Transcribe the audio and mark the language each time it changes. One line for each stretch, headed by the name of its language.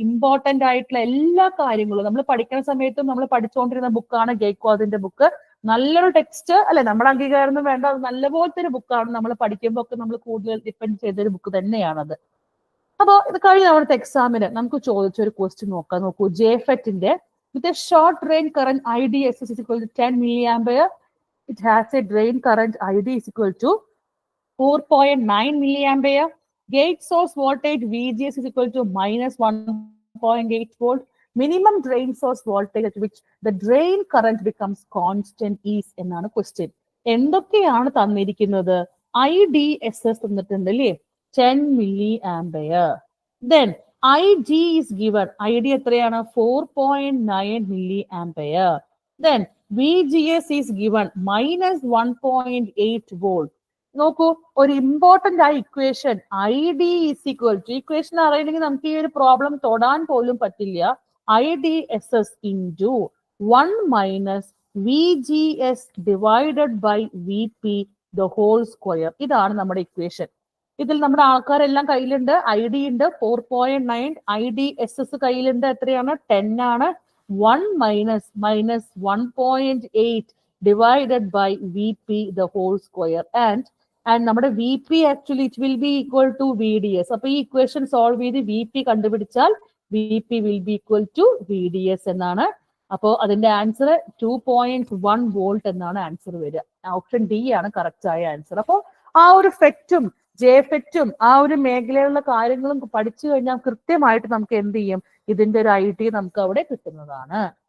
Malayalam: Important ആയിട്ടുള്ള എല്ലാ കാര്യങ്ങളും നമ്മൾ പഠിക്കുന്ന സമയത്തും നമ്മൾ പഠിച്ചുകൊണ്ടിരുന്ന ബുക്കാണ് ഗെയ്ക്വാദിന്റെ ബുക്ക്. നല്ലൊരു ടെക്സ്റ്റ് അല്ലെ, നമ്മുടെ അംഗീകാരമൊന്നും വേണ്ട, അത് നല്ലപോലത്തെ ഒരു ബുക്കാണ്. നമ്മൾ പഠിക്കുമ്പോൾ ഒക്കെ നമ്മൾ കൂടുതൽ ഡിപ്പെൻഡ് ചെയ്തൊരു ബുക്ക് തന്നെയാണത്. അപ്പൊ ഇത് കഴിഞ്ഞ തവണത്തെ എക്സാമിന് നമുക്ക് ചോദിച്ചൊരു ക്വസ്റ്റ്യൻ നോക്കാം. നോക്കൂ, ജെഫെറ്റിന്റെ
English: with a short drain current IDSS is equal to 10 milliampere. It has a drain current ID is equal to 4.9 milliampere. Gate source voltage VGS is equal to minus 1.8 volt. Minimum drain source voltage at which the drain current becomes constant is
Malayalam: എന്നാണ് question. എന്തൊക്കെയാണ് തന്നിരിക്കുന്നത്? IDSS തന്നിട്ടുണ്ട് അല്ലേ, 10 milliampere.
English: Then IG is given. ID
Malayalam: എത്രയാണ്?
English: 4.9 milliampere. Then VGS is given minus 1.8 volt.
Malayalam: നോക്കൂ, ഒരു important ആയ equation
English: ID is equal to,
Malayalam: equation അറിയണമെങ്കിൽ നമുക്ക് ഈ ഒരു പ്രോബ്ലം തൊടാൻ പോലും പറ്റില്ല.
English: IDSS into 1 minus VGS divided by VP the whole square.
Malayalam: ഇതാണ് നമ്മുടെ ഇക്വേഷൻ. ഇതിൽ നമ്മുടെ ആൾക്കാരെല്ലാം കയ്യിലുണ്ട്. ID ഉണ്ട് 4.9, IDSS കയ്യിലുണ്ട് എത്രയാണ്? 10 ആണ്.
English: 1 minus 1.8 divided by VP the whole square. And
Malayalam: നമ്മുടെ
English: VP actually it will be equal to VDS.
Malayalam: അപ്പൊ ഈ ഇക്വേഷൻ സോൾവ് ചെയ്ത് VP കണ്ടുപിടിച്ചാൽ
English: VP will be equal to VDS
Malayalam: എന്നാണ്. അപ്പോൾ അതിന്റെ ആൻസർ 2.1 വോൾട്ട് എന്നാണ് ആൻസർ വരിക. ഓപ്ഷൻ ഡി ആണ് കറക്റ്റ് ആയ ആൻസർ. അപ്പോൾ ആ ഒരു ഫെറ്റും ജെഫെറ്റും ആ ഒരു മേഖലയിലുള്ള കാര്യങ്ങളും പഠിച്ചു കഴിഞ്ഞാൽ കൃത്യമായിട്ട് നമുക്ക് എന്ത് ചെയ്യും, ഇതിന്റെ ഒരു ഐഡിയ നമുക്ക് അവിടെ കിട്ടുന്നതാണ്.